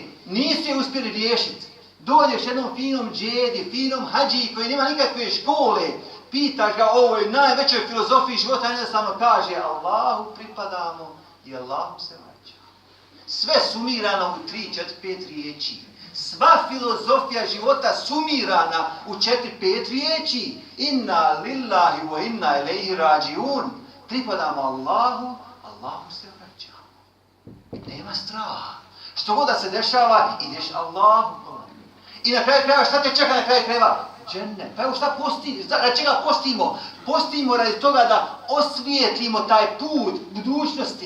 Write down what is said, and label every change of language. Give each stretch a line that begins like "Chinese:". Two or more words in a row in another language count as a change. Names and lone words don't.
Bosnian: Nisu je uspjeli riješiti. Dođeš jednom finom džedi, finom hađiji koji nema nikakve škole, pitaš ga o ovoj najvećoj filozofiji života, jednostavno kaže Allahu pripadamo i Allahu se vraća. Sve sumirano u 3, 4, 5 riječi. Sva filozofija života sumirana u 4, 5 riječi.
Arabic: إنا لله وإنا إليه راجعون.
Bosnian: Pripadamo Allahu, Allahu se vraćamo. Nema straha. Što god da se dešava, ideš Allahu. I na kraju krajeva, šta te čeka na kraju krajeva? Džennet. Pa evo šta postimo? Radi čega postimo? Postimo radi toga da osvijetlimo taj put budućnosti.